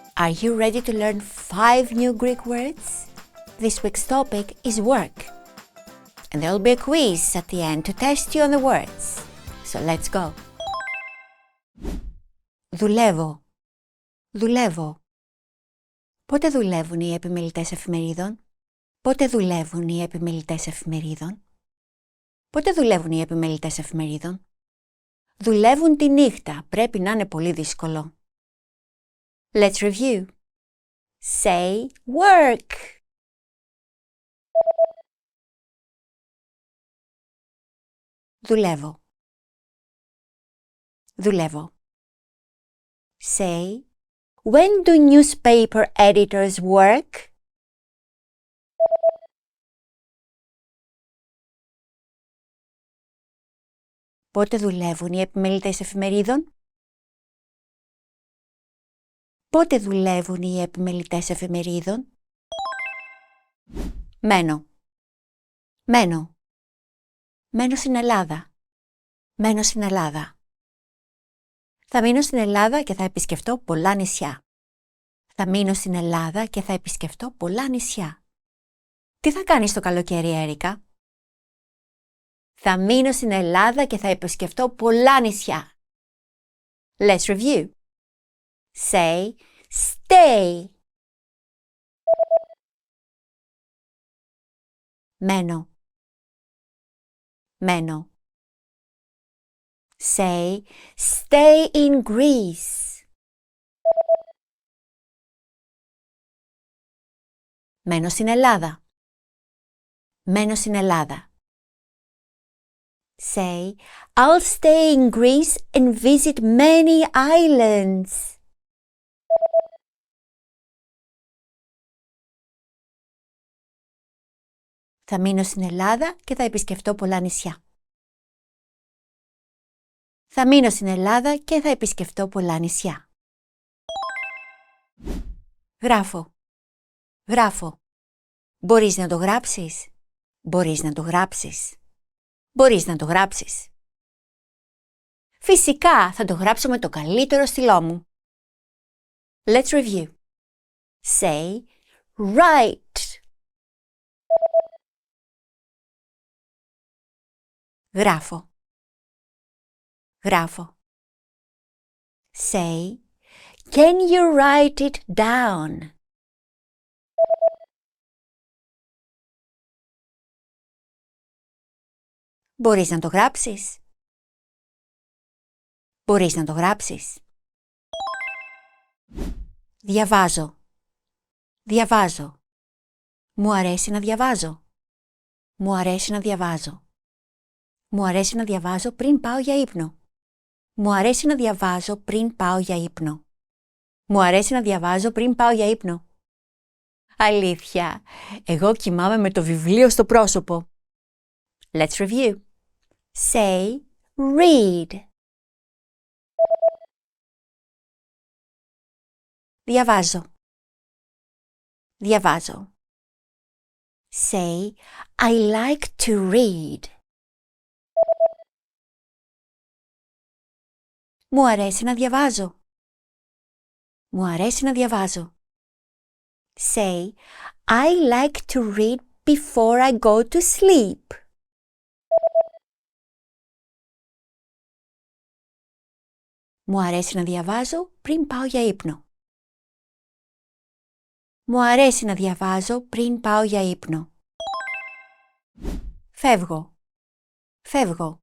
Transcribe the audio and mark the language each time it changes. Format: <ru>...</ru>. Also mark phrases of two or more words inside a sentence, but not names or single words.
<en>Are you ready to learn 5 new Greek words? This week's topic is work. And there will be a quiz at the end to test you on the words. So let's go.</en> <el>Δουλεύω. Δουλεύω. Πότε δουλεύουν οι επιμελητές εφημερίδων? Πότε δουλεύουν οι επιμελητές εφημερίδων? Πότε δουλεύουν οι επιμελητές εφημερίδων? Δουλεύουν τη νύχτα. Πρέπει να είναι πολύ δύσκολο.</el> <en>Let's review. Say work.</en> <el>Δουλεύω. Δουλεύω.</el> <en>Say, when do newspaper editors work?</en> <el>Πότε δουλεύουν οι επιμελητές εφημερίδων? Πότε δουλεύουν οι επιμελητές εφημερίδων? Μένω. Μένω. Μένω στην Ελλάδα. Μένω στην Ελλάδα. Θα μείνω στην Ελλάδα και θα επισκεφτώ πολλά νησιά. Θα μείνω στην Ελλάδα και θα επισκεφτώ πολλά νησιά. Τι θα κάνεις το καλοκαίρι, Έρικα? Θα μείνω στην Ελλάδα και θα επισκεφτώ πολλά νησιά.</el> <en>Let's review. Say, stay.</en> <el>Μένω. Μένω.</el> <en>Say, stay in Greece.</en> <el>Μένω στην Ελλάδα. Μένω στην Ελλάδα.</el> <en>Say, I'll stay in Greece and visit many islands.</en> <el>Θα μείνω στην Ελλάδα και θα επισκεφτώ πολλά νησιά. Θα μείνω στην Ελλάδα και θα επισκεφτώ πολλά νησιά. Γράφω. Γράφω. Μπορείς να το γράψεις? Μπορείς να το γράψεις? Μπορείς να το γράψεις? Φυσικά θα το γράψω με το καλύτερο στυλό μου.</el> <en>Let's review. Say, write.</en> <el>Γράφω. Γράφω.</el> <en>Say, can you write it down?</en> <el>Μπορείς να το γράψεις? Μπορείς να το γράψεις? Διαβάζω. Διαβάζω. Μου αρέσει να διαβάζω. Μου αρέσει να διαβάζω. Μου αρέσει να διαβάζω πριν πάω για ύπνο. Μου αρέσει να διαβάζω πριν πάω για ύπνο. Μου αρέσει να διαβάζω πριν πάω για ύπνο. Αλήθεια, εγώ κοιμάμαι με το βιβλίο στο πρόσωπο.</el> <en>Let's review. Say, read.</en> <el>Διαβάζω. Διαβάζω.</el> <en>Say, I like to read.</en> <el>Μου αρέσει να διαβάζω. Μου αρέσει να διαβάζω.</el> <en>Say, I like to read before I go to sleep.</en> <el>Μου αρέσει να διαβάζω πριν πάω για ύπνο. Μου αρέσει να διαβάζω πριν πάω για ύπνο. Φεύγω. Φεύγω.</el>